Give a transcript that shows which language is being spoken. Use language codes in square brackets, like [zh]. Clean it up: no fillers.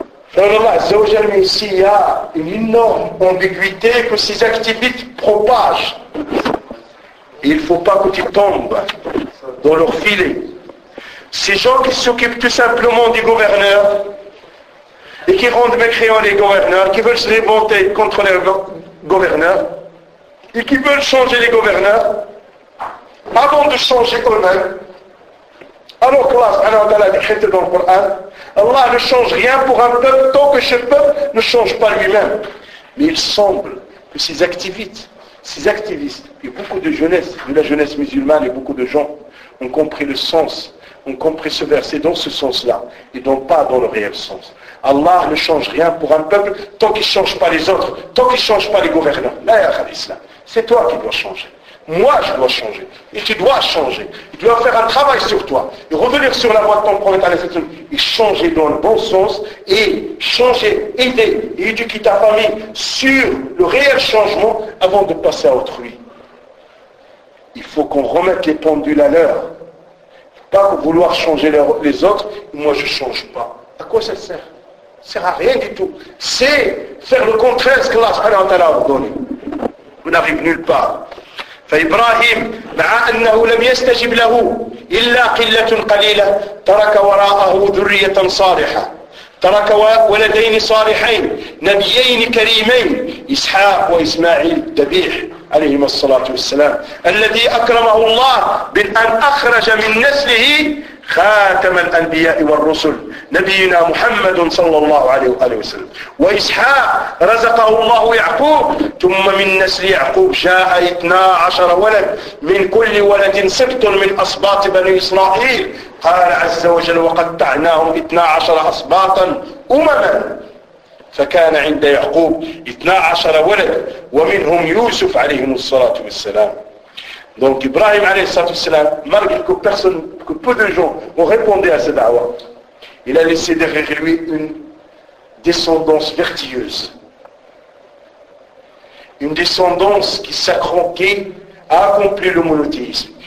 [ar] فإن الله عز وجل من سياء من النوم [fr] ambiguïté que ces activistes propagent il ne faut pas que tu tombes dans leur filet ces gens qui s'occupent tout simplement du gouverneur et qui rendent mécréants les gouverneurs qui veulent se révolter contre les gouverneurs et qui veulent changer les gouverneurs avant de changer eux-mêmes. Alors que Allah a décrété dans le Coran, Allah ne change rien pour un peuple tant que ce peuple ne change pas lui-même. Mais il semble que ces activistes et beaucoup de jeunesse, de la jeunesse musulmane et beaucoup de gens ont compris le sens, ont compris ce verset dans ce sens-là et non pas dans le réel sens. Allah ne change rien pour un peuple tant qu'il ne change pas les autres, tant qu'il ne change pas les gouverneurs. La ya al-Islam, c'est toi qui dois changer. Moi, je dois changer. Et tu dois changer. Tu dois faire un travail sur toi. Et revenir sur la voie de ton prophète, et changer dans le bon sens, et changer, aider, et éduquer ta famille sur le réel changement avant de passer à autrui. Il faut qu'on remette les pendules à l'heure. Pas vouloir changer les autres, moi je ne change pas. À quoi ça sert? Ça ne sert à rien du tout. C'est faire le contraire de ce que Allah subhanahu wa ta'ala a ordonné. On n'arrive nulle part. [ar] فإبراهيم مع أنه لم يستجب له إلا قلة قليلة ترك وراءه ذرية صالحة ترك ولدين صالحين نبيين كريمين إسحاق وإسماعيل الذبيح عليهما الصلاة والسلام الذي أكرمه الله بأن أخرج من نسله خاتم الأنبياء والرسل نبينا محمد صلى الله عليه وآله وسلم وإسحاق رزقه الله يعقوب ثم من نسل يعقوب جاء 12 ولد من كل ولد سبط من أصباط بني إسرائيل قال عز وجل وقطعناهم 12 أصباطا أمما فكان عند يعقوب 12 ولد ومنهم يوسف عليهم الصلاة والسلام. [fr] Donc Ibrahim عليه الصلاة والسلام, malgré que personne, que peu de gens ont répondu à cette dawa, il a laissé derrière lui une descendance vertueuse. Une descendance qui s'accroquait à accomplir le monothéisme.